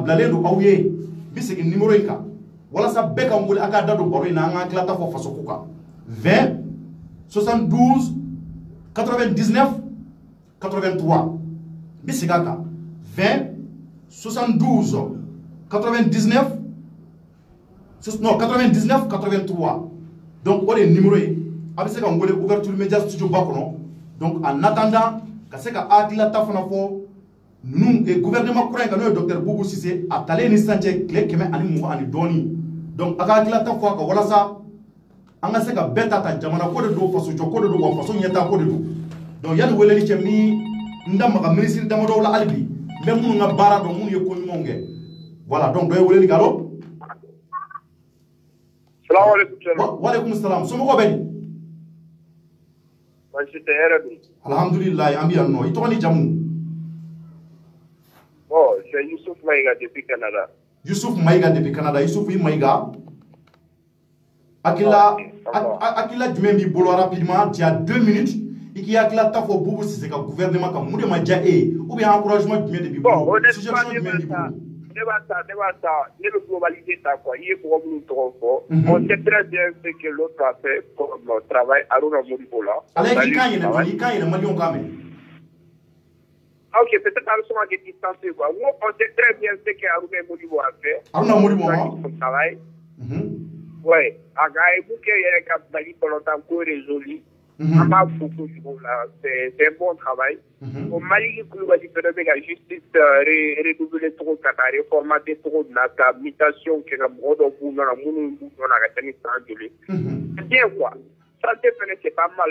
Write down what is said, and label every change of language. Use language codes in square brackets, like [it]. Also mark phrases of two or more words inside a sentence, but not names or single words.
[bm] bilalen don aw ye n bɛ segin numéro in kan walasa bɛɛ ka n wele a k'a da don baro in na an ka hakililata fɔ faso ko kan 20 72 99 83 n bɛ segin a kan 20 72 99 non 99 83 donc o de ye numéro ye a bɛ se ka n wele [fr] ouverture média studio [bm] ba kɔnɔ donc [fr] en attendant [bm] ka se ka hakililata fana fɔ ninnu gouvernement kura in kan n'o ye docteur Boubou Sise a talen ni sisan cɛ tile 120 ani dɔɔni donc a ka hakililata fɔ a kan walasa an ka se ka bɛɛ ta jamana ko de don faso jɔ ko de don wa faso ɲɛtaa ko de don donc yanni weleli cɛ ni n da maga ministre damadɔw la hali bi n bɛ minnu ka baara dɔn minnu ye ko ɲumanw kɛ [fr] voilà donc [bm] dɔ ye weleli kɛ allo. salaamaaleykum. [ar] waaleykum salaam [bm] somɔgɔw bɛ di. baasi tɛ hɛrɛ don. alhamdulilayi an bɛ yan nɔ i tɔgɔ ni jamu. [fr] bon c'est Youssouf Maïga depuis Canada. [bm] Youssouf Maïga depuis Canada Youssouf i Maïga. Akila jumɛn b'i bolo [fr] rapidement tu as 2 minutes [bm] i k'i hakililata fɔ Boubou Sise ka gouvernement kan mun de ma diya e ye [fr] ou bien encouragement [bm] jumɛn de b'i bolo suggestion jumɛn b'i bolo. Ne b'a ta ne bɛ globalité ta quoi i ye mɔgɔ minnu tɔgɔ fɔ. [fr] on sait très bien ce que l'autre a fait comme travail Aruna Moribo la. [bm] ale k'i kan yɛlɛ dɔrɔn i kan yɛlɛ Maliyɛnw kan mɛn. [fr] ok peut-être Aruna est distancé quoi on sait très bien ce que Aruna Moribo a fait. Aruna Moribo son travail. ouais [bm] a ka ye mun kɛ yɛrɛ ka Mali balontan ko résolu [fr] On a beaucoup de choses là. C'est un bon travail. Au Mali, la justice redoublée trop, reformaté trop, la mutation qui est la c'est bien quoi. Ça c'est pas mal.